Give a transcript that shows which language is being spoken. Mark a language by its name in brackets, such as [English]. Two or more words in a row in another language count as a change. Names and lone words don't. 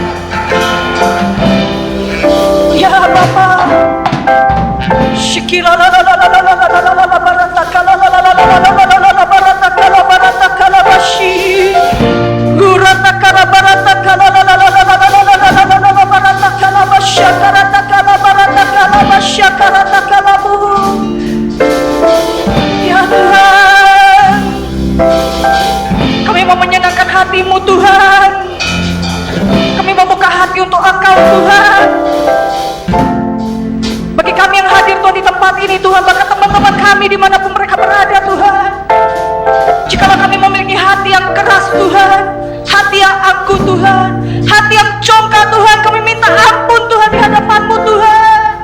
[Indonesian] Ya Bapa. Shikila la la la la la la la la la la barata la la la la la la la la la barata la bashi. Urata kala barata la la la la la la la la la la la la barata la basha karata kala barata la basha karata kala bu. Ya Tuhan, kami mau menyenangkan hati-Mu Tuhan. Kami mau buka hati untuk Engkau Tuhan. Bagi kami yang hadir Tuhan di tempat ini Tuhan, bahkan teman-teman kami dimanapun mereka berada Tuhan, jikalau kami memiliki hati yang keras Tuhan, hati yang angkuh Tuhan, hati yang congkak Tuhan, kami minta ampun Tuhan di hadapan-Mu Tuhan.